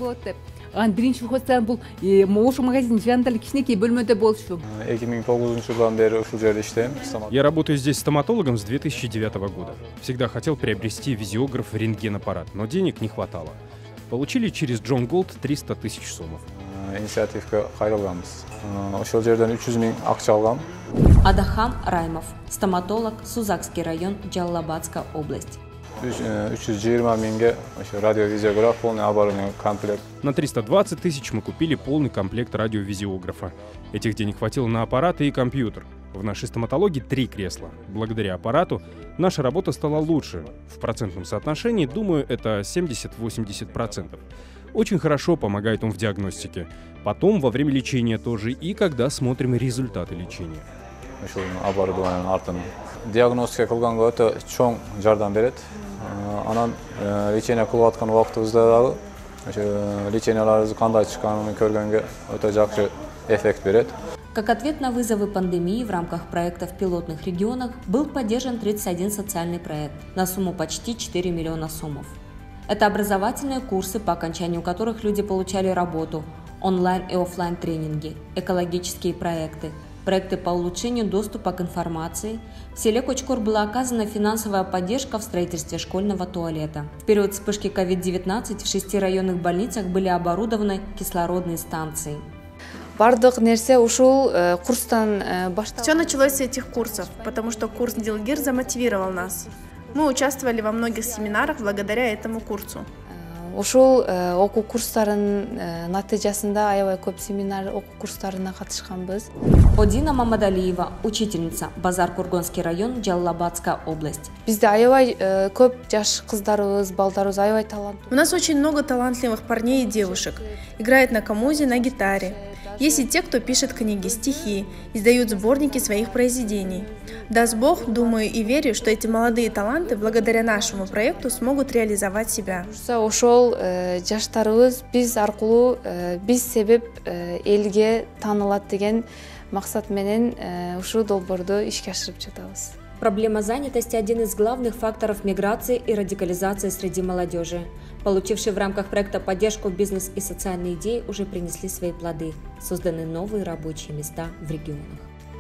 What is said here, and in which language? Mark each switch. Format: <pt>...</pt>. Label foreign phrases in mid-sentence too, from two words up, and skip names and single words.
<ru>Я работаю здесь стоматологом с 2009 года. Всегда хотел приобрести визиограф-рентген-аппарат, но денег не хватало. Получили через John Gold 300 тысяч сомов.</ru> <ky>Инициативка кайрылганбыз. Ошол жерден 300 000 акча алгам.</ky> <ru>Адахам Раймов, стоматолог, Сузакский район, Жаллабадская область. 320 000 радиовизиограф, полный оборудованный комплект. На 320 тысяч мы купили полный комплект радиовизиографа. Этих денег хватило на аппараты и компьютер. В нашей стоматологии 3 кресла. Благодаря аппарату наша работа стала лучше. В процентном соотношении, думаю, это 70-80%. Очень хорошо помогает он в диагностике. Потом, во время лечения тоже, и когда смотрим результаты лечения.</ru> <ky>Диагностика кылганга өтө чоң жардам берет. Анан лечение кылып аткан убактыбызда дагы леченияларыбыз кандай чыкканын көргөнгө өтө жакшы эффект берет.</ky> <ru>Как ответ на вызовы пандемии в рамках проекта в пилотных регионах был поддержан 31 социальный проект на сумму почти 4 миллиона сомов. Это образовательные курсы, по окончанию которых люди получали работу, онлайн и офлайн тренинги, экологические проекты, проекты по улучшению доступа к информации. В селе Кочкор была оказана финансовая поддержка в строительстве школьного туалета. В период вспышки COVID-19 в 6 районных больницах были оборудованы кислородные станции. Все началось с этих курсов, потому что курс Дилгир замотивировал нас. Мы участвовали во многих семинарах благодаря этому курсу.</ru> <ky>Ошол окуу курстарын натыйжасында аябай көп семинар окуу курстарына катышканбыз.</ky> <ru>Одина Мамадалиева, учительница, Базар-Кургонский район, Жаллабадская область.</ru> <ky>Бизде аябай көп жаш кыздарыбыз, балдарыбыз аябай таланттуу.</ky> <ru>У нас очень много талантливых парней и девушек. Играют на камузе, на гитаре. Есть и те, кто пишет книги, стихи, издают сборники своих произведений. Даст Бог, думаю и верю, что эти молодые таланты благодаря нашему проекту смогут реализовать себя.</ru> <ky>Ошол жаштарыбыз биз аркылуу биз себеп элге таанылат деген максат менен ушул долбоорду ишке ашырып жатабыз.</ky> <ru>Проблема занятости – один из главных факторов миграции и радикализации среди молодежи. Получившие в рамках проекта поддержку бизнес и социальные идеи уже принесли свои плоды. Созданы новые рабочие места в регионах.</ru>